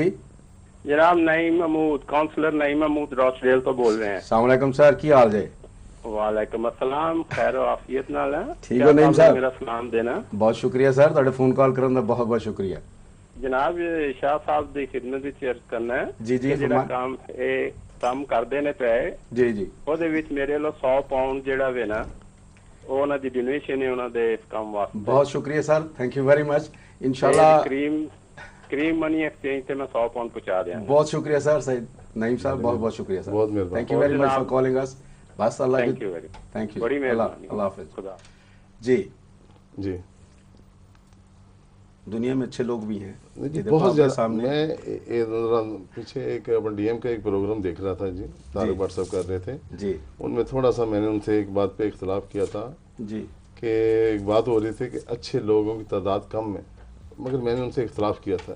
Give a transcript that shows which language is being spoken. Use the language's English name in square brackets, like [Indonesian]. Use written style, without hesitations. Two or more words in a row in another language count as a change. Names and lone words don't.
[Urdu] جناب نعیم محمود کونسلر نعیم محمود روچڈیل تو بول رہے ہیں. [Punjabi] السلام علیکم سر کی حال جی. وعلیکم السلام خیر و عافیت نال ہے. [Urdu] ٹھیک ہے نعیم صاحب میرا سلام دینا. بہت شکریہ سر تھوڑے فون کال کرنے کا بہت بہت شکریہ. [Punjabi] جناب شاہ صاحب دی خدمت وچ عرض کرنا ہے جی جڑا کام کردے نے پے ਉਹਦੇ ਵਿੱਚ ਮੇਰੇ ਲੋ 100 ਪਾਉਂਡ ਜਿਹੜਾ ਵੇ ਨਾ ਉਹ ਉਹਨਾਂ ਦੀ ਡੋਨੇਸ਼ਨ ਹੈ ਉਹਨਾਂ ਦੇ ਇਸ ਕੰਮ ਵਾਸਤੇ. ਬਹੁਤ ਸ਼ੁਕਰੀਆ [English] ਸਰ thank you very much. [Urdu] انشاءاللہ کریم منی ایکسچینج سے میں 100 پاؤنڈ پہنچا دیا. بہت شکریہ سر سید نعیم صاحب بہت بہت شکریہ سر. بہت مہربانی. [English] Thank you very much for calling us. [Urdu] بس اللہ [English] Thank you [Urdu] بڑی مہربانی. اللہ حافظ. جی دنیا میں اچھے لوگ بھی ہیں بہت زیادہ. میں پیچھے ایک ڈی ایم کا ایک پروگرام دیکھ رہا تھا جی طارق واٹس ایپ کر رہے تھے ان میں تھوڑا سا میں نے ان سے ایک بات پہ اختلاف کیا تھا کہ ایک بات ہو رہی تھی کہ اچھے لوگوں کی تعداد کم ہے مگر میں نے ان سے اختلاف کیا تھا.